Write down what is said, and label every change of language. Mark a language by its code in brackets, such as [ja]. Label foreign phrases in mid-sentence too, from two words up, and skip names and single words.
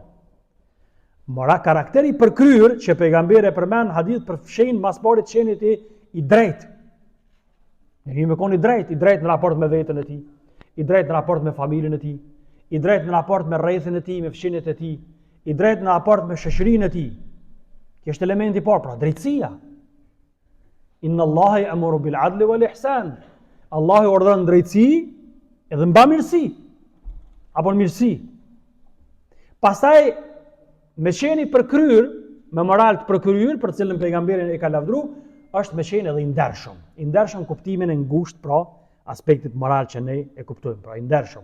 [sq] Mora karakteri përkryer që pejgamberi e përmend hadith përfshin mas pari të qenit i drejtë. Njeriu me kon i drejtë në raport me veten e tij, i drejtë në raport me familjen e tij, i drejtë në raport me rrethin e tij, me fshinjet e tij, i drejtë në raport me shoqërinë e tij. Kjo është elementi i parë, pra drejtësia. [ar] إن الله يأمر بالعدل والإحسان. [sq] Allahu urdhon drejtësi edhe mbamirësi apo mirësi. Pastaj me qenë i përkryer, me moral të përkryer, për cilën pejgamberi e ka lavdëruar, është me qenë edhe i ndershëm. I ndershëm kuptimin e ngushtë, pra aspektit moral që ne e kuptojmë, pra i ndershëm.